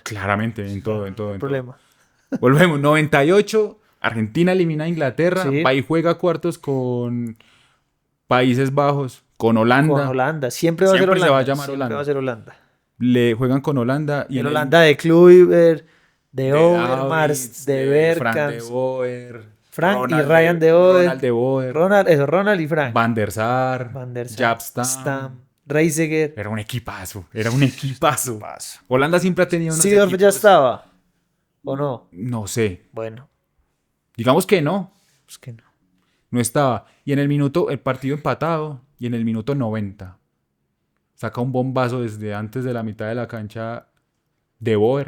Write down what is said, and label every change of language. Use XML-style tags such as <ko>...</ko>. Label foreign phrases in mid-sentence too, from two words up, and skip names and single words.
<es>Claramente, en todo. No hay problema. Volvemos, 98, Argentina elimina a Inglaterra, va y juega cuartos con Países Bajos, con Holanda. Siempre va a ser Holanda. Se va a llamar Siempre Holanda. va a ser Holanda. Le juegan con Holanda. Y en Holanda de Kluivert, de Overmars, de Bergkamp. Frank y Ryan de Boer. Ronald y Frank. Van der Sar. Jaap Stam. Reiziger. Era un equipazo. Holanda siempre ha tenido unos Seedorf ya estaba. ¿O no? No sé. Bueno, Digamos que no. es que no. No estaba. Y en el partido empatado, y en el minuto 90 saca un bombazo desde antes de la mitad de la cancha de Boer,</es>